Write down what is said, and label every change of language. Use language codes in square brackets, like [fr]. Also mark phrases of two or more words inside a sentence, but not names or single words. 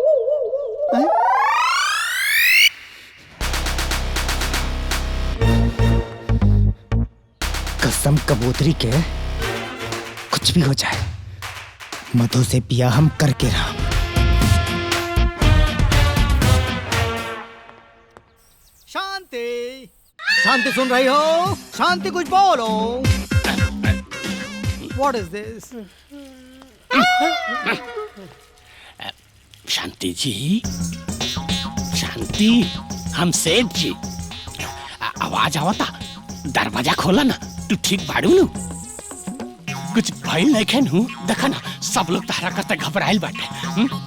[bho] कसम कबूतरी के कुछ भी हो जाए मधु से बियाह हम करके रहा। शांति शांति सुन रही हो? शांति कुछ बोलो। [en] What is this? [bho] शांति जी, शांति, हम सेठ जी। आवाज आवता, दरवाजा खोला ना। तू ठीक बाड़ू नु? कुछ भइल नहीं खेन हूँ, देखा ना सब लोग तारा करते घबराइल बाटे।